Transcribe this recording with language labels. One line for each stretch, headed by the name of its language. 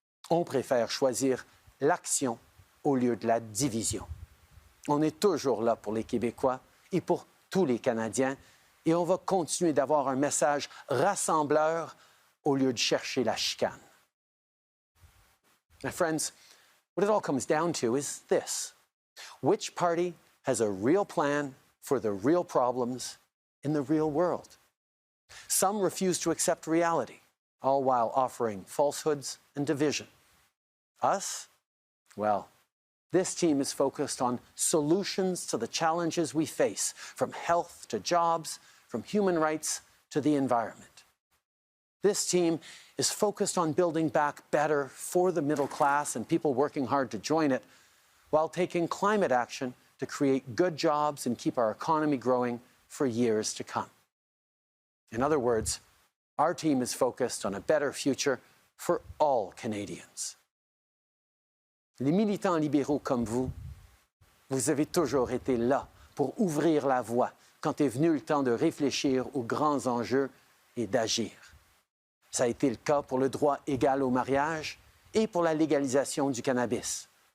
French: On préfère choisir l'action au lieu de la division. On est toujours là pour les Québécois et pour tous les Canadiens et on va continuer d'avoir un message rassembleur au lieu de chercher la chicane.
English: My friends, what it all comes down to is this. Which party has a real plan for the real problems in the real world? Some refuse to accept reality, all while offering falsehoods and division. Us? Well, this team is focused on solutions to the challenges we face, from health to jobs, from human rights to the environment. This team is focused on building back better for the middle class and people working hard to join it, while taking climate action to create good jobs and keep our economy growing for years to come. In other words, our team is focused on a better future for all Canadians.
French: Les militants libéraux comme vous, vous avez toujours été là pour ouvrir la voie quand est venu le temps de réfléchir aux grands enjeux et d'agir. Ça a été le cas pour le droit égal au mariage et pour la légalisation du cannabis.